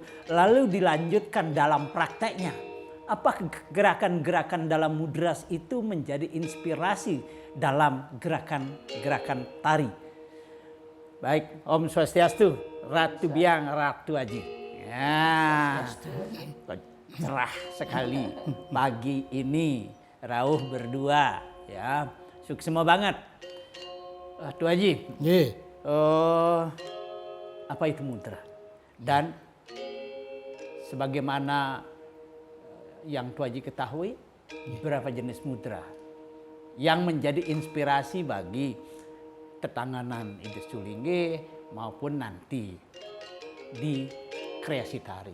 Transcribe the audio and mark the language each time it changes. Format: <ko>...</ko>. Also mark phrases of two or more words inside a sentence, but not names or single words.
<id>Lalu dilanjutkan dalam prakteknya. Apa gerakan-gerakan dalam mudras itu menjadi inspirasi dalam gerakan-gerakan tari. Baik,</id> <ban>Om Swastiastu,</ban> <id>Ratu Biang, Ratu Aji. Ya, cerah sekali pagi ini, rauh berdua. Ya, suksema banget. Ratu Aji, apa itu mudra? Dan sebagaimana yang Tuan Haji ketahui, berapa jenis mudra yang menjadi inspirasi bagi tetanganan Ide Sulingge maupun nanti di kreasi tari.</id>